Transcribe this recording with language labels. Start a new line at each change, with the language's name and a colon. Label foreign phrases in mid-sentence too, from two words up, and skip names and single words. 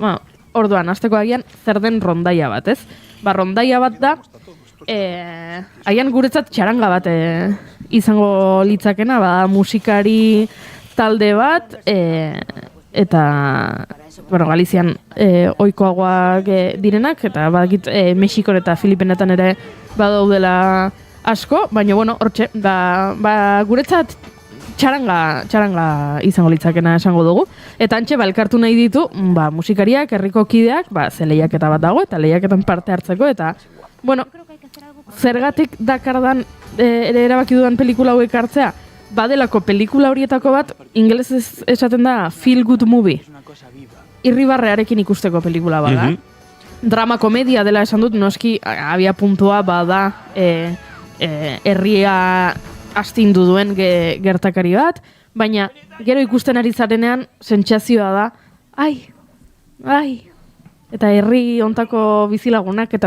Basque: Orduan, hasteko agian zer den Rondaia bat, ez? Rondaia bat da, agian guretzat txaranga bat izango litzakena, musikari talde bat, eta Galizian ohikoagoak direnak, eta badakit Mexikon eta Filipinetan ere badaudela asko, baina hortxe, guretzat txaranga izango litzakena esango dugu. Eta antxe, elkartu nahi ditu, musikariak, herriko kideak, ze lehiaketa bat dago, eta lehiaketan parte hartzeko, eta, zergatik dakardan ere erabaki dudan pelikula hauek hartzea, badelako pelikula horietako bat, ingelesez esaten da
English: feel good movie.
Basque: Irribarrearekin ikusteko pelikula bada. Drama komedia dela esan dut, noski abia puntua bada herria astindu duen gertakari bat, baina gero ikusten ari zarenean sentsazioa da, eta herri ontako bizilagunak eta